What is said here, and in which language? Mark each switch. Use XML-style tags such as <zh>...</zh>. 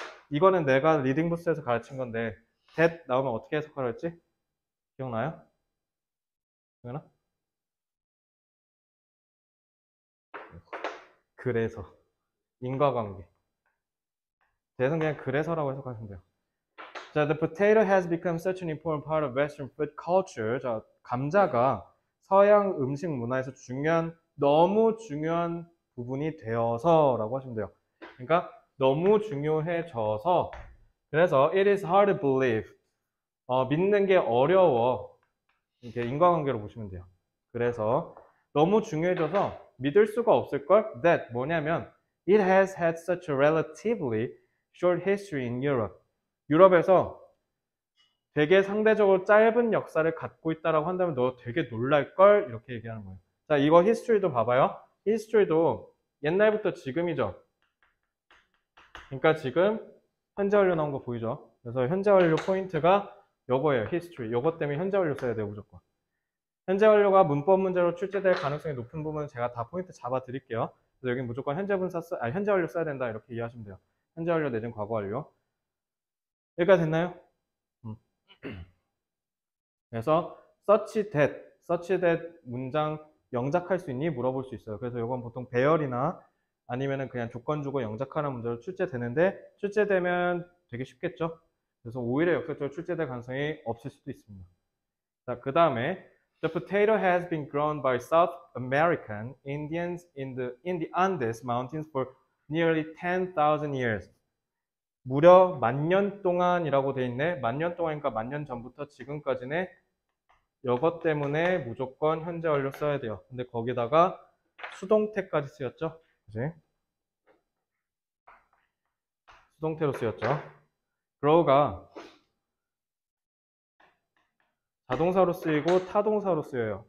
<ko>이거는 내가 리딩 부스에서 가르친 건데 that 나오면 어떻게 해석하라 했지? 기억나요? 기억나? 그래서 인과관계. that은 그냥 그래서라고 해석하시면 돼요.</ko> <en>자, the potato has become such an important part of Western food culture.</en> <ko>자, 감자가 서양 음식 문화에서 너무 중요한 부분이 되어서라고 하시면 돼요. 그러니까 너무 중요해져서, 그래서</ko> <en>it is hard to believe.</en> <ko>믿는 게 어려워. 이렇게 인과관계로 보시면 돼요. 그래서 너무 중요해져서 믿을 수가 없을걸?</ko> <en>That</en> <ko>뭐냐면</ko> <en>it has had such a relatively short history in Europe.</en> <ko>유럽에서 되게 상대적으로 짧은 역사를 갖고 있다라고 한다면 너 되게 놀랄걸? 이렇게 얘기하는 거예요. 자, 이거 히스토리도 봐봐요. 히스토리도 옛날부터 지금이죠. 그러니까 지금 현재 완료 나온 거 보이죠? 그래서 현재 완료 포인트가 요거예요. 히스토리. 요거 때문에 현재 완료 써야 돼요, 무조건. 현재 완료가 문법 문제로 출제될 가능성이 높은 부분은 제가 다 포인트 잡아 드릴게요. 그래서 여기 무조건 현재 완료 써야 된다, 이렇게 이해하시면 돼요. 현재 완료 내진 과거 완료. 여기까지 됐나요? 그래서 such that 문장 영작할 수 있니? 물어볼 수 있어요. 그래서 이건 보통 배열이나 아니면은 그냥 조건 주고 영작하는 문제로 출제되는데, 출제되면 되게 쉽겠죠? 그래서 오히려 역설적으로 출제될 가능성이 없을 수도 있습니다. 자, 그 다음에</ko> <en>The potato has been grown by South American Indians in the Andes Mountains for nearly 10,000 years.</en> <ko>무려 10,000년 동안이라고 돼 있네. 10,000년 동안이니까 10,000년 전부터 지금까지네. 이것 때문에 무조건 현재 완료 써야 돼요. 근데 거기다가 수동태까지 쓰였죠. 그지? 수동태로 쓰였죠. grow가 자동사로 쓰이고 타동사로 쓰여요.</ko>